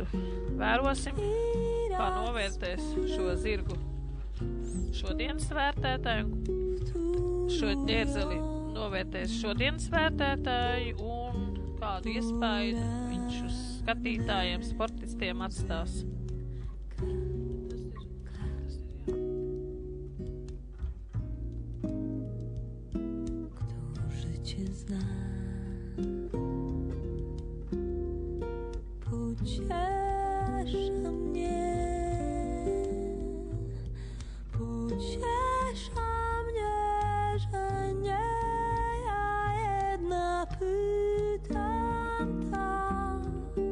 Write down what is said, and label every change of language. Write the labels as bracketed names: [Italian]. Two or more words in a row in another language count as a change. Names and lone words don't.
[Latvian] Vērosim, kā novērtēs šo zirgu šodienas vērtētāju, šo ķērzeli novērtēs šodienas vērtētāju un kādu iespēju viņš uz skatītājiem, sportistiem atstās. [Polish] Pociesza mnie, że nie ja jedna pytam tak.